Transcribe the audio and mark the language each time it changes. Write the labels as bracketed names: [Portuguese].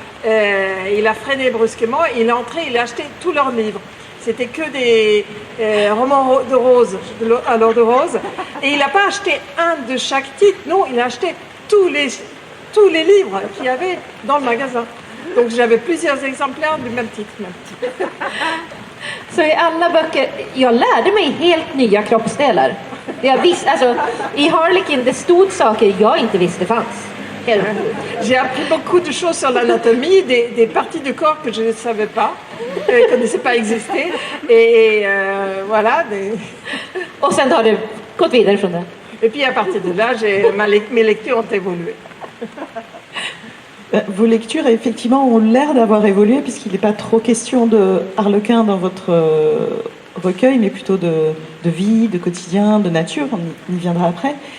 [French] Il a freiné brusquement, il est entré, il a acheté tous leurs livres. C'était que des romans de Rose, alors de Rose. Et il n'a pas acheté un de chaque titre, non, il a acheté tous les livres qu'il y avait dans le magasin. Donc j'avais plusieurs exemplaires du même titre. [Swedish] Så i alla böcker, jag lärde mig helt nya kroppsdelar. Jag visste, alltså, i Harlequin det stod saker jag inte visste fanns. [French] J'ai appris beaucoup de choses sur l'anatomie, des parties du corps que je ne savais pas, que je ne connaissais pas exister. Et voilà. [Swedish] Och sen har du gått vidare från det. [French] Et puis à partir de là, mes lectures ont évolué. Vos lectures, effectivement, ont l'air d'avoir évolué, puisqu'il n'est pas trop question de Harlequin dans votre recueil, mais plutôt de vie, de quotidien, de nature. On y viendra après.